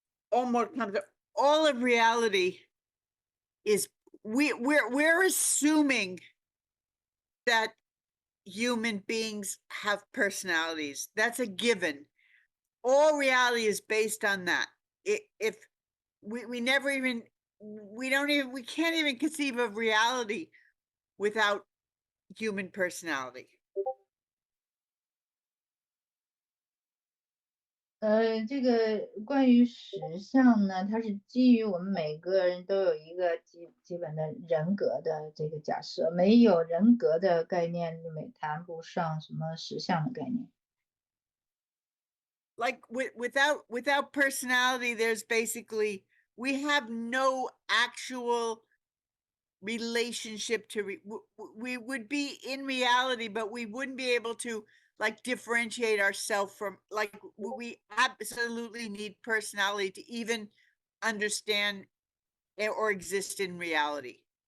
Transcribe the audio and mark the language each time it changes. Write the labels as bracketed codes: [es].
[en] all more concept, all of reality is we're assuming that human beings have personalities. That's a given. All reality is based on that. If we never even, we can't even conceive of reality without human personality. [zh] 这个关于实相呢，它是基于我们每个人都有一个基本的人格的这个假设，没有人格的概念，谈不上什么实相的概念。 [en] Like without personality, there's basically, we have no actual relationship to we would be in reality, but we wouldn't be able to like differentiate ourselves from, like, we absolutely need personality to even understand or exist in reality.